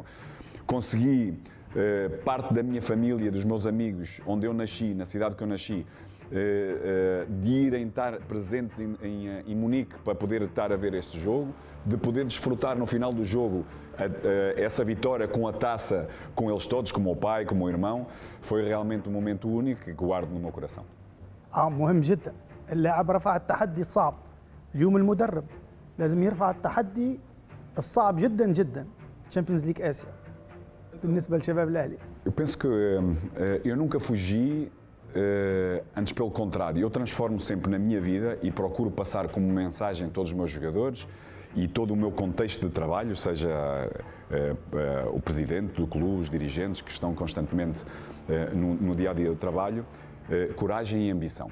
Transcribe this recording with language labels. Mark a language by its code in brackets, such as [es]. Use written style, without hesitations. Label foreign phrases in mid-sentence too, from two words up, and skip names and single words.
[pt] Consegui, parte da minha família, dos meus amigos, onde eu nasci, na cidade que eu nasci, de irem estar presentes em Munique para poder estar a ver este jogo, de poder desfrutar no final do jogo essa vitória com a taça, com eles todos, com o meu pai, com o meu irmão, foi realmente um momento único que guardo no meu coração. [ar] مهم جدا. اللاعب رفع التحدي الصعب. اليوم المدرب لازم يرفع التحدي الصعب جدا جدا. تشامبيونز ليج آسيا بالنسبة لشباب الأهلي. [pt] Eu penso que eu nunca fugi, antes pelo contrário, eu transformo sempre na minha vida e procuro passar como mensagem a todos os meus jogadores e todo o meu contexto de trabalho, seja o presidente do clube, os dirigentes que estão constantemente no dia-a-dia do trabalho, coragem e ambição.